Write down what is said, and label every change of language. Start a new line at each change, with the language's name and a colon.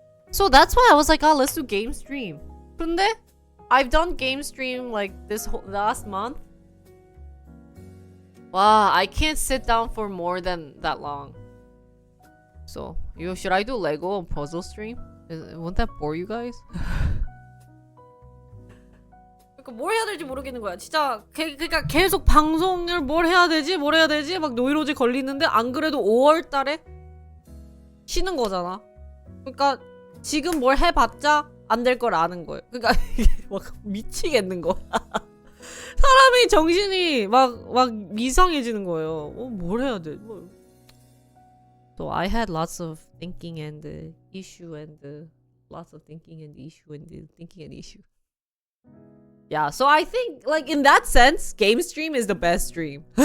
English: So that's why I was like, oh, let's do game stream.
Korean: 근데
English: I've done game stream like this last month. Wow, I can't sit down for more than that long. So, should I do Lego and puzzle stream? Won't that bore you guys?
Korean: 그러니까 뭘 해야 될지 모르겠는 거야. 진짜 그러니까 계속 방송을 뭘 해야 되지? 막 노이로제 걸리는데 안 그래도 5월 달에 쉬는 거잖아. 그러니까 지금 뭘 해봤자 안 될 걸 아는 거예요. 그러니까 막 미치겠는 거. 사람이 정신이 막 이상해지는 거예요. 뭘 해야 돼? 뭐.
English: So I had lots of thinking and issue and lots of thinking and issue and thinking and issue. Yeah, so I think like in that sense, game stream is the best stream.